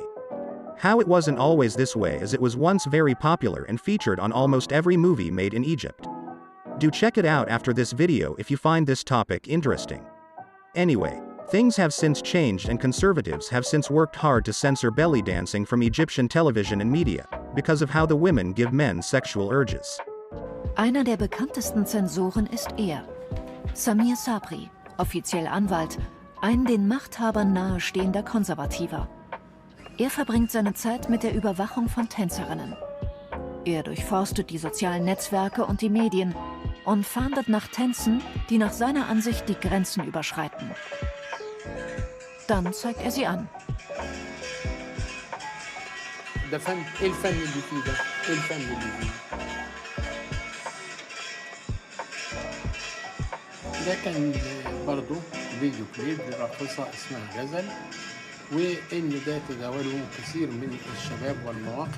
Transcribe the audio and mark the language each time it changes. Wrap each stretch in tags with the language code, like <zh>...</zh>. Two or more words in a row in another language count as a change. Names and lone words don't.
<en>How it wasn't always this way, as it was once very popular and featured on almost every movie made in Egypt. Do check it out after this video if you find this topic interesting. Anyway, things have since changed, and conservatives have since worked hard to censor belly dancing from Egyptian television and media, because of how the women give men sexual urges.</en> <de>Einer der bekanntesten Zensoren ist er, Samir Sabri, offiziell Anwalt, ein den Machthabern nahestehender Konservativer. Er verbringt seine Zeit mit der Überwachung von Tänzerinnen. Er durchforstet die sozialen Netzwerke und die Medien und fahndet nach Tänzen, die nach seiner Ansicht die Grenzen überschreiten. Dann zeigt er sie an.</de> <ar>ده فن، ايه الفن اللي فيه ده؟ ايه الفن اللي فيه؟ ده كان برضه</ar> <en>video clip</en> <ar>لراقصة اسمها غزل، وإن ده تداوله كثير من الشباب والمواقع.</ar>